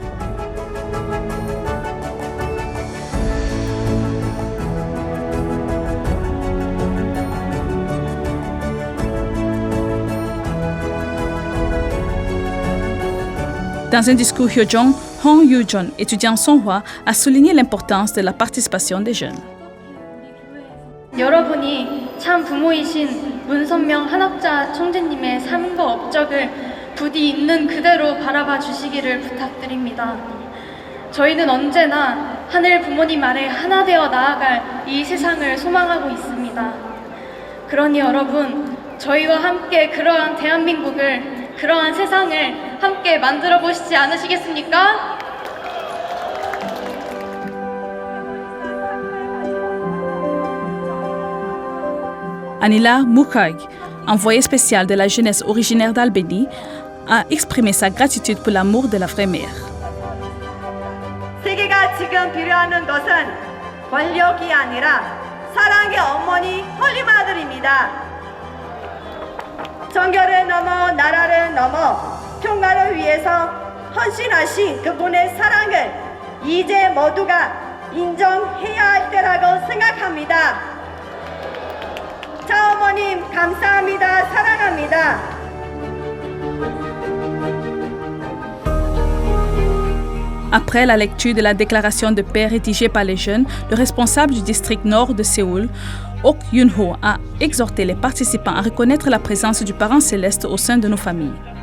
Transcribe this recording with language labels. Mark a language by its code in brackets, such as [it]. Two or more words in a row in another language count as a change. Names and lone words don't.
[fr] Dans un discours hyojong, Hong Yoo-jeon, étudiant songhwa, a souligné l'importance de la participation des jeunes. [ko] 여러분이 참 부모이신 문선명 한학자 총재님의 삶과 업적을 부디 있는 그대로 바라봐 주시기를 부탁드립니다. 저희는 언제나 하늘 부모님 아래 하나 되어 나아갈 이 세상을 소망하고 있습니다. 그러니 여러분, 저희와 함께 그러한 대한민국을, 그러한 세상을 함께 만들어 보시지 않으시겠습니까? [fr] Anila Mukhag, envoyée spéciale de la jeunesse originaire d'Albany, a exprimé sa gratitude pour l'amour de la vraie mère. [ko] 세계가 지금 필요하는 것은 권력이 아니라 사랑의 어머니 홀리마들입니다. 정결을 넘어 나라를 넘어 평화를 위해서 헌신하신 그분의 사랑을 이제 모두가 인정해야 할 때라고 생각합니다. 자, 어머님 감사합니다. 사랑합니다. [fr] Après la lecture de la déclaration de paix rédigée par les jeunes, le responsable du district nord de Séoul, Ok Yun-ho, a exhorté les participants à reconnaître la présence du parent céleste au sein de nos familles.